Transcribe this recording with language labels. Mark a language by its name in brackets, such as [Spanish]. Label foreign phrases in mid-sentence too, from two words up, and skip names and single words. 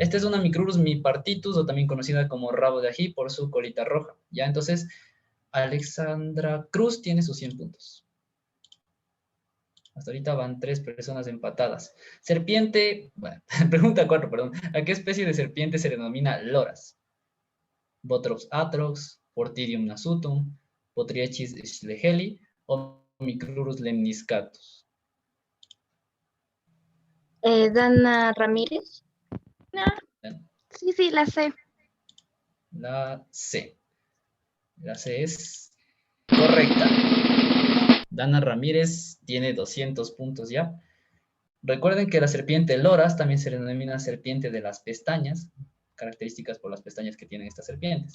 [Spanish] Esta es una Micrurus mipartitus, o también conocida como rabo de ají por su colita roja. Ya, entonces, Alexandra Cruz tiene sus 100 puntos. Hasta ahorita van 3 personas empatadas. Serpiente, bueno, pregunta 4, perdón. ¿A qué especie de serpiente se le denomina loras? Botrops atrox, Portidium nasutum, Potriechis schlegeli o Micrurus lemniscatus. Dana Ramírez. No. Sí, la sé. La C. La C es correcta. Dana Ramírez tiene 200 puntos ya. Recuerden que la serpiente loras también se le denomina serpiente de las pestañas, características por las pestañas que tienen estas serpientes.